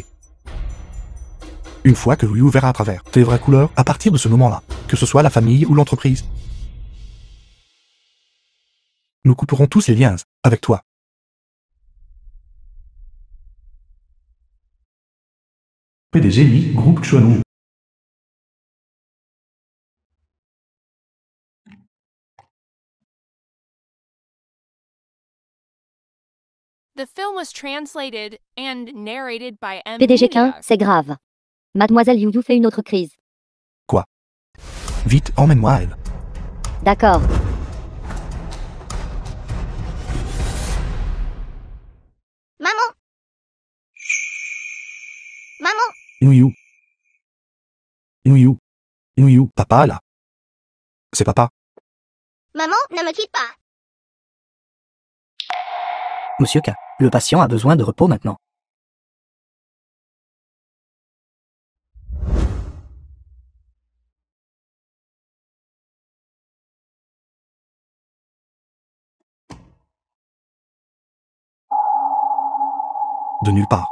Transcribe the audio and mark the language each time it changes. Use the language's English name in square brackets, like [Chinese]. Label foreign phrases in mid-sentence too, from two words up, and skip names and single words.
[French] Une fois que Yu Yu verra à travers tes vraies couleurs à partir de ce moment-là, que ce soit la famille ou l'entreprise. Nous couperons tous les liens avec toi. PDG Lee, groupe Chuanu. [English] The film was translated and narrated by M. [French] PDG Quin, [English] Media. [French] c'est grave. Mademoiselle Yu Yu fait une autre crise. Vite, emmène-moi à elle. D'accord. Maman. Maman. Yu Yu. Yu Yu. Yu Yu, papa là. C'est papa. Maman, ne me quitte pas. Monsieur K, le patient a besoin de repos maintenant. De nulle part.